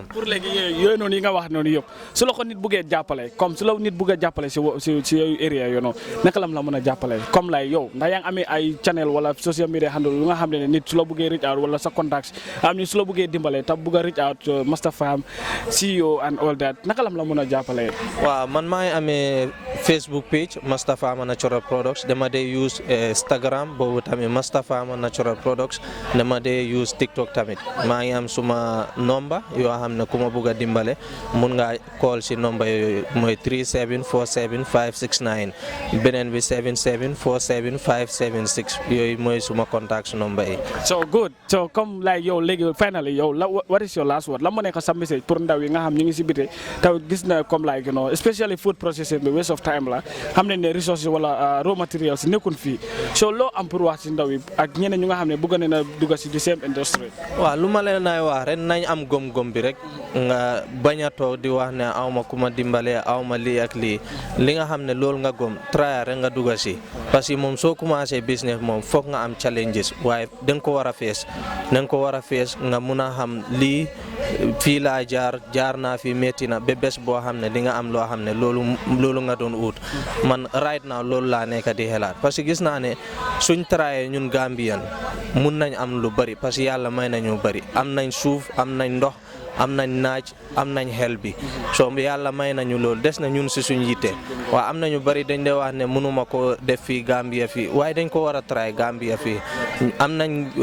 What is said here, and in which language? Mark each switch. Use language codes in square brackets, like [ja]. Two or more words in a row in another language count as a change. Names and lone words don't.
[wo] pour léegi yooyu noonu yi nga wax noonu yëpp su la ko nit buggee jàppale comme su la nit buggee jàppale si yooyu area yoo noonu naka lam la mën a jàppale comme lay yow ndax yaa ngi amee ay channel wala [en] social media handle [wo] yu nga xam ne nit su la buggee [en] reach out [wo] wala sa contacts am ni su la buggee dimbale te bugg a [en] reach out [wo] Master Farm [en] CEO and all that [wo] naka lam la mën a jàppale. waaw man maa ngi amee Facebook page Master Farm Natural Products dama dee use Instagram boobu tamit Master Farm Natural Products dama dee use TikTok tamit maa ngi am suma number yoo xam ne ku ma bugg a dimbale mun nga call si number yooyu mooy 3747569 beneen bi 7747576 yooyu mooy suma [en] contact number [wo] yi. [en] so good so [wo] comme like yow léegi finally yow [en] what is your last word [wo] la mu nekk sa message pour ndaw yi nga xam ñu ngi si biti taw gis na comme [en] like you know especially food processing [wo] bi [en] waste of time [wo] la xam nañ ne resources wala raw materials nekkul fii so loo am pour wax si ndaw yi ak ñeneen ñu nga xam ne bëgg nañ a dugg si [en] the same industry. [wo] waaw lu ma leen nay wax ren nañ am gom-gom bi rek nga bañ a toog di wax ne awma ku ma dimbale awma lii ak lii li nga xam ne loolu nga gom try rek nga dugg si parce que moom soo commencé business moom foog nga am challenges waaye danga ko war a fees nga mun a xam lii fii laa jaar naa fi métti na ba bés boo xam ne di nga am loo xam ne loolu nga doon ut man [en] right now [wo] loolu laa nekk di xelaat parce que gis naa ne suñ traye ñun Gambian mun nañ am lu bari parce que yàlla may nañu bari am nañ suuf am nañ ndox am nañ naaj am nañ xel bi so yàlla may nañu loolu des na ñun si suñ yitte waaw am nañu bari dañ dee wax ne mënuma ko def fii Gambia fii waaye dañ ko war a try Gambia fii am nañ